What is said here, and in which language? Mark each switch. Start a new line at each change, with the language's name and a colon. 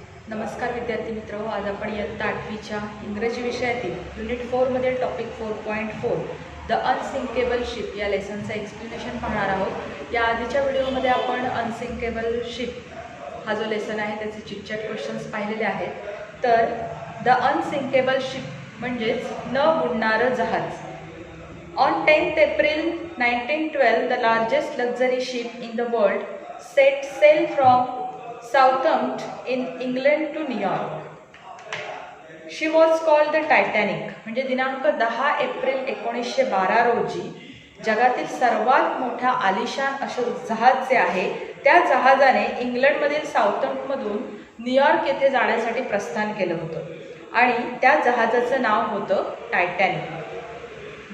Marathi: नमस्कार विद्यार्थी मित्र, आज आपण इयत्ता 8वीच्या इंग्रजी विषयातील युनिट 4 मधील टॉपिक 4.4 द अनसिंकेबल शिप या लेसनचं एक्सप्लेनेशन पाहणार आहोत। या आधीच्या व्हिडिओमध्ये आपण अनसिंकेबल शिप हा जो लेसन आहे त्याचे चिटचॅट क्वेश्चन्स पाहिलेले आहेत। तर द अनसिंकेबल शिप म्हणजेच न बुडणारं जहाज।
English: On 10th April 1912 the largest luxury ship in the world set sail from Southampton in England to New York. She was called the Titanic.
Marathi: म्हणजे दिनांक 10 एप्रिल 1912 रोजी जगातील सर्वात मोठ्या आलिशान असं जहाज जे आहे त्या जहाजाने इंग्लंडमधील साऊथम्प्टनमधून न्यूयॉर्क येथे जाण्यासाठी प्रस्थान केलं होतं आणि त्या जहाजाचं नाव होतं टायटॅनिक।